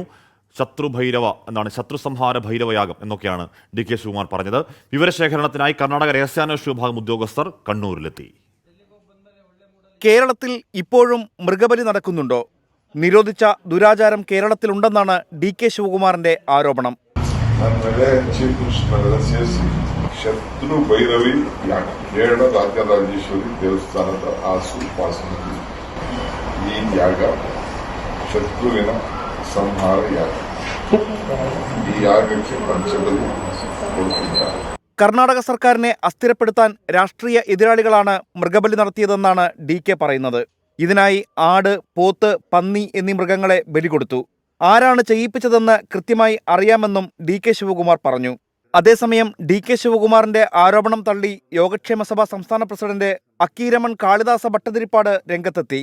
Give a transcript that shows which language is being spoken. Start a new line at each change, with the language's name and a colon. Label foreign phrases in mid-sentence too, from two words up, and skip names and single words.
Malayalam: ശത്രു സംഹാര ഭൈരവ യാഗം എന്നൊക്കെയാണ് DK ശിവകുമാർ പറഞ്ഞത്. വിവരശേഖരണത്തിനായി കർണാടക രഹസ്യാന്വേഷണ വിഭാഗം ഉദ്യോഗസ്ഥർ കണ്ണൂരിലെത്തി. കേരളത്തിൽ ഇപ്പോഴും മൃഗബലി നടക്കുന്നുണ്ടോ? നിരോധിച്ച ദുരാചാരം കേരളത്തിലുണ്ടെന്നാണ് DK ശിവകുമാറിന്റെ ആരോപണം.
Kannada: ಶತ್ರು ಭೈರವಿ ಯಾಗ ಕೇರಳ ರಾಜರಾಜೇಶ್ವರಿ ದೇವಸ್ಥಾನದ ಆಸುಪಾಸಿನಲ್ಲಿ ಈ ಯಾಗ ಶತ್ರುವಿನ ಸಂಹಾರ ಯಾಗ. ಈ ಯಾಗಕ್ಕೆ ಪಂಚಬಲಿ ಕೊಡುತ್ತಿದ್ದಾರೆ.
Malayalam: കർണാടക സർക്കാരിനെ അസ്ഥിരപ്പെടുത്താൻ രാഷ്ട്രീയ എതിരാളികളാണ് മൃഗബലി നടത്തിയതെന്നാണ് DK പറയുന്നത്. ഇതിനായി ആട്, പോത്ത്, പന്നി എന്നീ മൃഗങ്ങളെ ബലി കൊടുത്തു. ആരാണ് ചെയ്യിപ്പിച്ചതെന്ന് കൃത്യമായി അറിയാമെന്നും DK ശിവകുമാർ പറഞ്ഞു. അതേസമയം DK ശിവകുമാറിന്റെ ആരോപണം തള്ളി യോഗക്ഷേമ സഭ സംസ്ഥാന പ്രസിഡന്റ് അക്കീരമൺ കാളിദാസ ഭട്ടതിരിപ്പാട് രംഗത്തെത്തി.